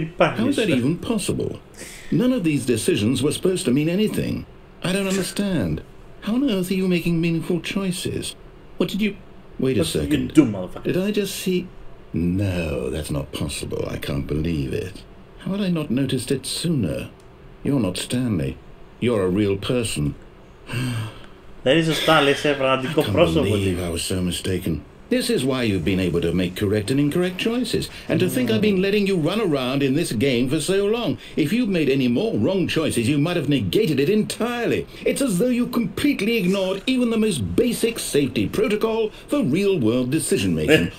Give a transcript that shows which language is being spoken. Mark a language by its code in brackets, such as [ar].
[en] How is that even possible? None of these decisions were supposed to mean anything. I don't understand. How on earth are you making meaningful choices? What did you... Wait a second. Did I just see... No, that's not possible. I can't believe it. How had I not noticed it sooner? You're not Stanley. You're a real person. [el] Δεν είσαι ο Stanley, είσαι πραγματικό πρόσωπο. [en] I was so mistaken. This is why you've been able to make correct and incorrect choices. And to think I've been letting you run around in this game for so long. If you'd made any more wrong choices, you might have negated it entirely. It's as though you completely ignored even the most basic safety protocol for real-world decision-making.